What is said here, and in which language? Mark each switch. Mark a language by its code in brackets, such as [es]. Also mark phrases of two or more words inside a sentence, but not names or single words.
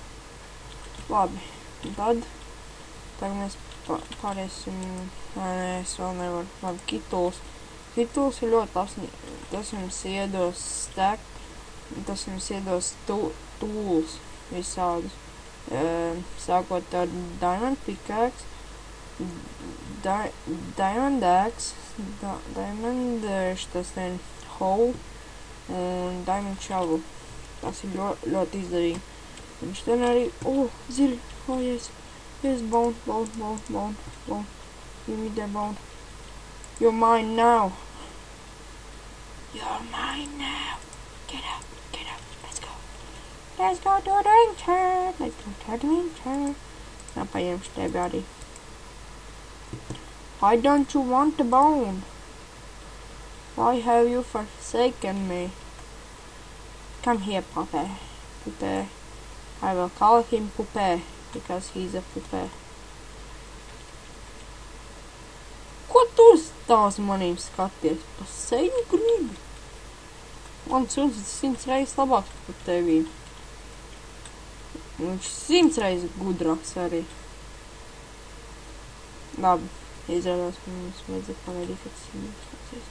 [lv] Labi, tad mēs pārēsim, es vēl nevaru. Labi, kituls. Kituls ir ļoti labs, tas jums iedos stack, tas jums iedos tools visādus. Sākot ar [en] diamond pickaxe, diamond axe, diamond [lv] šitas ten hole, un [en] diamond shovel. [lv] Tas ir ļoti izdevīgi. Viņš ten arī, zirgi, [en] yes, bone. Give me that bone. You're mine now. You're mine now. Get up, let's go. Let's go to adventure. [lv] Now paņemšu tevi arī. [en] Why don't you want the bone? Why have you forsaken me? Come here, Puppet. I will call him Puppet, because he's a Puppet. [lv] Ko tu stāsti manīm skaties? Pa seju gribi? Man suns 100 reizes labāks par tevīm. Viņš 100 reizes gudrāks arī. Labi, izrādās, ka mums vajadzētu pagaidīt, kad tas ir mūs.